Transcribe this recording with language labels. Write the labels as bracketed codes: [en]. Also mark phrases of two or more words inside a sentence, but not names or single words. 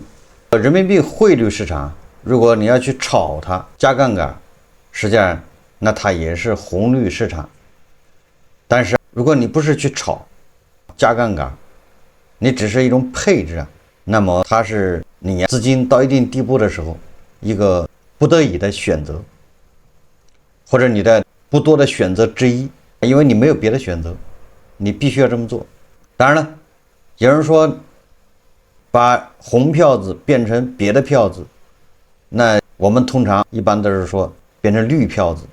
[zh] 人民币汇率市场，如果你要去炒它加杠杆，實際上那它也是紅綠市場。但是如果你不是去炒加杠杆，你只是一種配置，那麼它是你資金到一定地步的時候一個不得已的選擇，或者你的不多的選擇之一。因為你沒有別的選擇，你必須要這麼做。當然了，有人說把紅票子變成別的票子，那我們通常一般都是說變成綠票子。